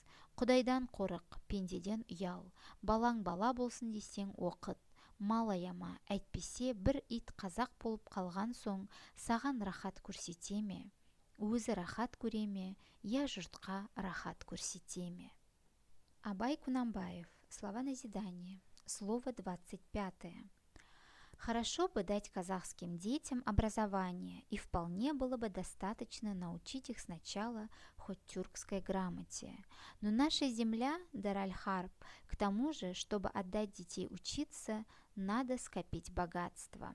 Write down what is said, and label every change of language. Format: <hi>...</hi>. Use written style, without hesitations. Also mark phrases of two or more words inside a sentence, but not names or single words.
<kk>Құдайдан қорық, пендеден ұял. Балаң бала болсын десең оқыт. Мал аяма, әйтпесе бір ит қазақ болып қалған соң саған рахат көрсете ме? Өзі рахат көре ме, я жұртқа рахат көрсете ме? Абай Құнанбаев.</kk> <ru>Слова назидания. Слово 25. Хорошо бы дать казахским детям образование, и вполне было бы достаточно научить их сначала хоть тюркской грамоте. Но наша земля, Дар-аль-Харп, к тому же, чтобы отдать детей учиться, надо скопить богатство.</ru>